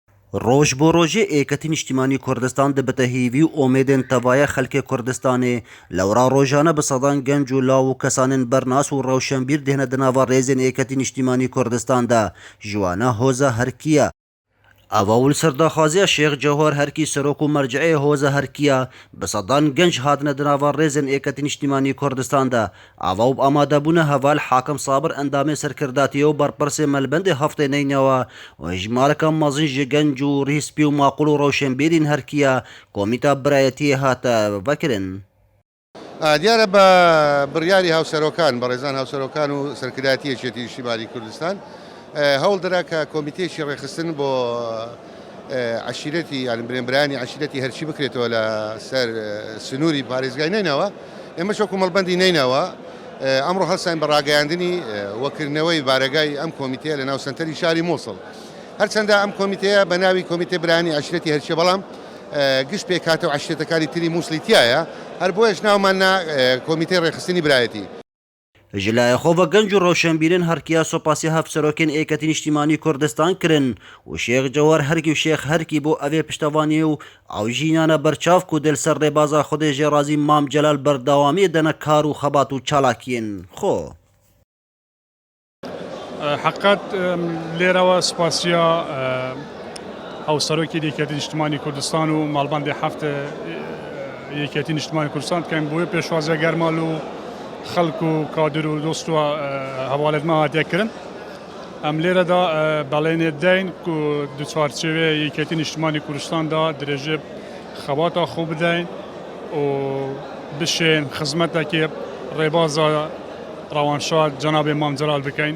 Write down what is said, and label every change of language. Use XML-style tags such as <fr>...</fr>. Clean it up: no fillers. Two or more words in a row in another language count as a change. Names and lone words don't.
<ku>روج بۆ ڕۆژێ ئێکەتی نیشتیمانی کوردستان دەبێتە هیوی و ئۆمێدên tevaya xelkê Kurdistanê lewra rojane bi sedan genc û law û kesanên bernas û rewşenbîr dihne di nava rêzên êketî niştimanî Kurdistan de ji wan e Hoza Herkiya. Ava li ser daxwaziya Şêx Cewher Herkî serok û merceeyê Hoza Herkiya bi sedan genc hatine di nava rêzên êketî niştimanî Kurdistan de ava û amadebûna heval Hakim Sabir endamê serkirdatiye û berpirsê melbendê heftê neynewa û hejmareka mezin ji genc û rîspî û maqûl û rewşenbîrên Herkiya komîta birayetiyê hate vekirin.</ku> <ckb>دیارە بە بڕیاری هاوسەرۆکان بە ڕێزان هاوسەرۆکان و سەرکرداتی یەکێتی نیشتیمانی کوردستان هەوڵ دەرا کە کۆمیتێکی ڕێخستن بۆ عشیرەتی یان برێنبرانی عشیرەتی هەرچی بکرێتەوە لە سەر سنووری پارێزگای نینەوە ئێمە چۆ کۆمەڵبەندی نینەوە ئەمڕۆ هەڵسان بە ڕاگەیاندنی وەکردنەوەی بارەگای ئەم کۆمیتەیە لە ناو سنتەری شاری مۆسڵ هەرچەندە ئەم کۆمیتەیە بە ناوی کۆمیتێ برانی عشیرەتی هەرچیە بەڵام گشت پێکاتە و عشرێتەکانی تری مووسڵی تایە هەر بۆیەش ناوماننا کۆمیتەی ڕێخستنی برایەتی.</ckb> <ku>Ji layexova genc û rewşenbîrên Herkiya sopasî hevserokên êketî niştimanî Kurdistan kirin û Şêx Cewher Herkî û Şêx Herkî bo evê piştevaniyê û awjînana berçav ku dil ser rêbaza Xwedê jê razî Mam Celal berdewamiyê dene kar û xebat û çalakiyên xwe.</ku> <ckb>حقیقت لێرەوە سوپاسیە هاوسەرۆکی یەکێتی نیشتیمانی کوردستان و ماڵبەندی هەفتە یەکێتی نیشتیمانی کوردستان بکەین بۆیە پێشوازە گەرمال و خەڵک و کادر و دۆست و هەواڵەتمە هاتیەکردن ئەم لێرەدا بەڵێنێ دەین و دوچوارچێوێ یەکێتی نیشتیمانی کوردستاندا درێژێ خەباتە خۆ بدەین و بشێن خزمەتێکی ڕێبازە ڕەوانشاد جەنابێ مام جەلال بکەین.</ckb>